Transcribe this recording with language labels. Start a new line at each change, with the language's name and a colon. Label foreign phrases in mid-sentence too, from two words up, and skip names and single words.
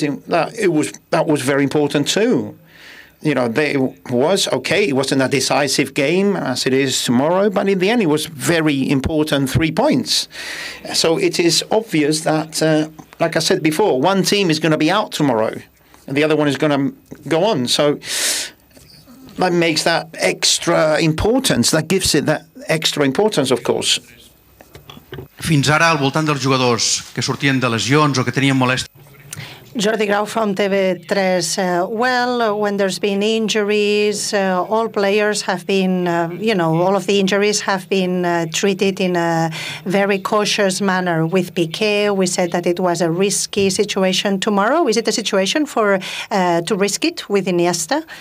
English: That was very important too. It wasn't a decisive game as it is tomorrow, but in the end, it was very important 3 points. So it is obvious that, like I said before, one team is going to be out tomorrow, and the other one is going to go on. So that makes that extra importance. That gives it that extra importance, of course.
Catalan: Fins ara, al voltant dels jugadors que sortien de lesions o que tenien molèsties.
English: Jordi Grau from TV3. When there's been injuries, all players have been, all of the injuries have been treated in a very cautious manner. With Piqué, we said that it was a risky situation. Tomorrow, is it a situation to risk it with Iniesta?